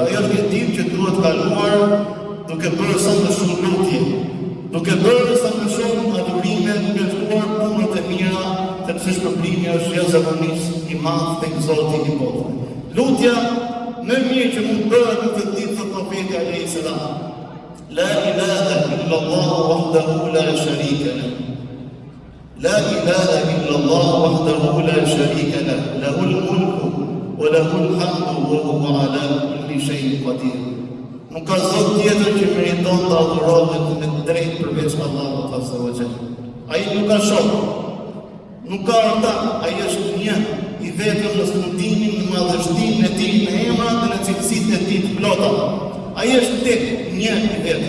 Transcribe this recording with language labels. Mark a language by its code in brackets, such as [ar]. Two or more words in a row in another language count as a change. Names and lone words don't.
[sq] Ajo është një ditë që duhet kaluar duke bërë sa më shumë lutje, duke bërë sa më shumë adhurime, duke shkuar punët e mira, sepse shpërblimi është jashtëzakonisht i madh tek Zoti i botës. Lutja më mirë që mund bëhet në këtë ditë, thotë profeti [ar] عليه السلام، لا إله إلا الله وحده لا شريك له. لا إله إلا الله وحده لا شريك له. له الملك وله الحمد وهو على كل شيء قدير. [sq] Nuk ka zot tjetër që meriton të adhurohet me drejt përveç Allahut [ar] عز وجل. [sq] Ai nuk ka shok, nuk ka orta, ai është një i vetëm në sundimin, në madhështinë e tij, në emrat dhe në cilësitë e tij të plota. Ai është tek një i vetëm.